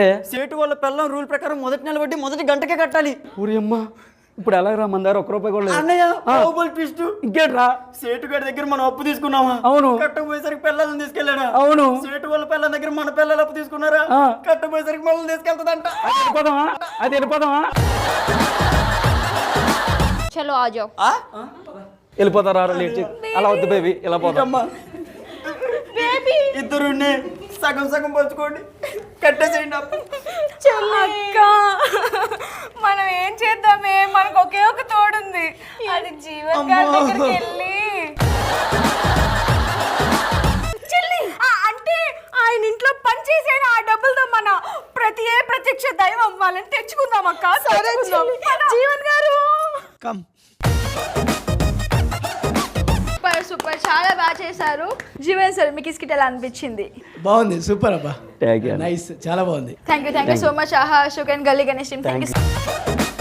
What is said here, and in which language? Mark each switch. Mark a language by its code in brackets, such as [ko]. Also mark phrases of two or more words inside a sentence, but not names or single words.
[te] సేటు వాళ్ళ పిల్లం రూల్ ప్రకారం మొదటి నెల వడ్డీ మొదటి గంటకే కట్టాలి ఊరి అమ్మ ఇప్పుడు ఎలాగరా మన దగ్గర ఒక్క రూపాయి కూడా లేదు అన్నయ్య ఆ. [en] double twist [te] ఇంకేట్రా సేటుగాడి దగ్గర మనం అప్పు తీసుకున్నామా అవును. కట్టపోయేసరికి పిల్లల్ని తీసుకెళ్ళాడా అవును. సేటు వాళ్ళ పిల్లల దగ్గర మన పిల్లలు అప్పు తీసుకున్నారా ఆ. కట్టపోయేసరికి మనల్ని తీసుకెళ్తుందంట అది వెళ్ళిపోదామా [hi] चलो आ जाओ. [te] వెళ్ళిపోతారా లేట్ చేయి అలా వద్దు బేబీ ఇలా పోదాం ఇద్దరు సగం సగం పంచుకోండి కట్టేసేయండి అప్పు అక్క మనం ఏం చేద్దామే మనకు ఒకే ఒక తోడుంది అది జీవన్ గారి దగ్గరికి వెళ్ళి అంటే ఆయన ఇంట్లో పని చేసేది ఆ డబ్బులతో మన ప్రత్యక్ష దైవం వాళ్ళని తెచ్చుకుందాం అక్క. సరే జీవన్ గారు కమ్ [en] super super [te] చాలా బాగా చేశారు. జీవన్ సార్ మీకు ఈ స్కిట్ ఎలా అనిపించింది? బాగుంది సూపర్ అబ్బా [en] Thank you. [te] నైస్ చాలా బాగుంది [en] Thank you so much aha Ashok and Galli Ganesh team thank you.